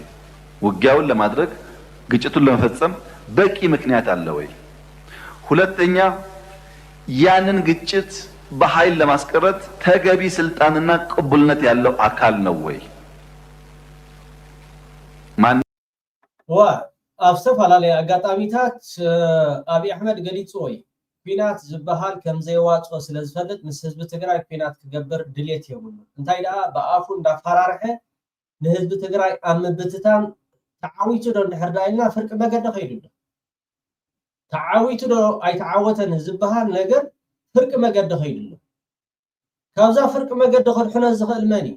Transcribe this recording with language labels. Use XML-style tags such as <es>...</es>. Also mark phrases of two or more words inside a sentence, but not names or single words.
<am>ውጊያውን ለማድረግ ግጭቱን ለመፈጸም በቂ ምክንያት አለ ወይ? ሁለተኛ ያንን ግጭት በኃይል ለማስቀረት ተገቢ ስልጣንና ቅቡልነት ያለው አካል ነው ወይ? ማን</am> <ti>ዝተፈላለዩ አጋጣሚታት አብይ አሕመድ ገሊጹ ወይ ኩናት ዝበሃል ከም ዘይዋፅኦ ስለ ዝፈልጥ ምስ ህዝቢ ትግራይ ኩናት ክገብር ድሌት የብሉ እንታይ ደኣ ብኣፉ እንዳፈራርሐ ንህዝቢ ትግራይ ኣብ ምብትታን ተዓዊቱ ዶ እንድሕር ዳኢልና ፍርቂ መገዲ ኸይዱ ዶ ተዓዊቱ ዶ ኣይተዓወተን ዝበሃል ነገር ፍርቂ መገዲ ኸይዱ ዶ ካብዛ ፍርቂ መገዲ ክድሕኖ ዝኽእል መን እዩ?</ti>